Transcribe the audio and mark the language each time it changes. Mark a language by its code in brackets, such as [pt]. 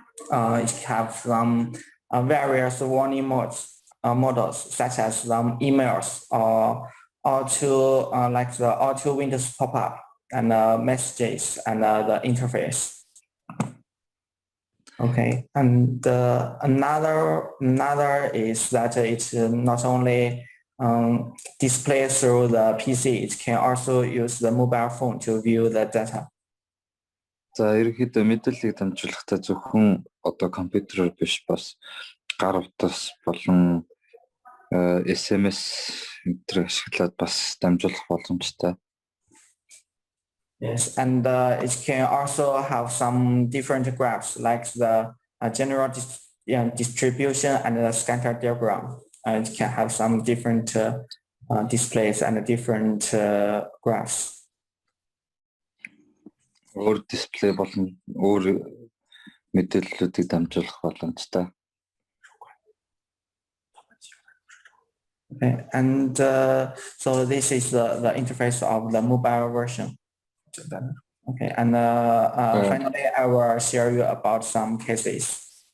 [en] It have some various warning models, such as some emails or auto like the auto windows pop-up and messages and the interface. Okay, and another is that it's not only display through the PC, it can also use the mobile phone to view the data. [mn] За ерөнхийдөө мэдээллийг дамжуулахдаа зөвхөн одоо компьютероор биш бас гар утас болон SMS энтрийг ашиглаад бас дамжуулах боломжтой. [en] Yes, and it can also have some different graphs like the general distribution and the scatter diagram. It can have some different displays and different graphs. [mn] Өөр дисплей болон өөр мэдээллүүдийг дамжуулах боломжтой. [en] Okay, and so this is the interface of the mobile version. Okay, and finally, I will share you about some cases.